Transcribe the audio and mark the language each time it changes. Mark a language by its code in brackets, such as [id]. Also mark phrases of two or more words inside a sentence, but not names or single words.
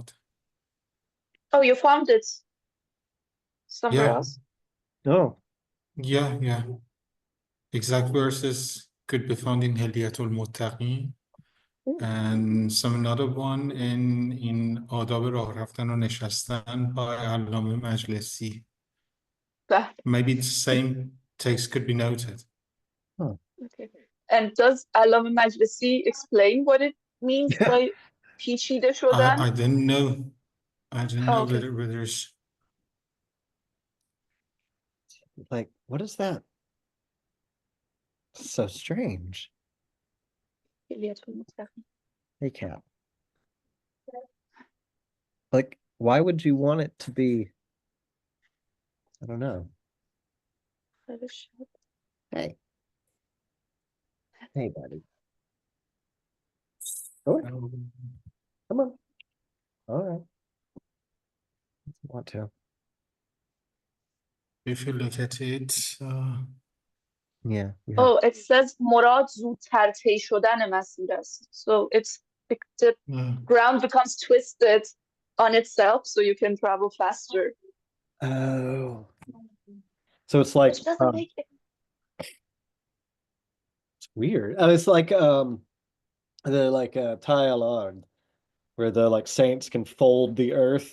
[en] Oh, you found it somewhere else? No. Yeah. Exact verses could be found in Hilyatul Muttaqin and some another one in Adab [fa] راه رفتن و نشستن [en] by علامه مجلسی. Maybe the same text could be noted. Okay. And does Allama Majlisi explain what it means by [fa] پیچیده شدن? [en] I didn't know. I didn't know whether it's like, what is that? So strange. Hey, Cap. Like, why would you want it to be? I don't know. Hey. Hey, buddy. Go ahead. Come on. All right. Want to. If you look at it, yeah. Oh, it says [fa] مراد زودتر طی شدن مسیر است. [en] So it's the ground becomes twisted on itself, so you can travel faster. Oh. So it's like Which doesn't make it. It's weird. It's like the like Tailard, where the like saints can fold the earth.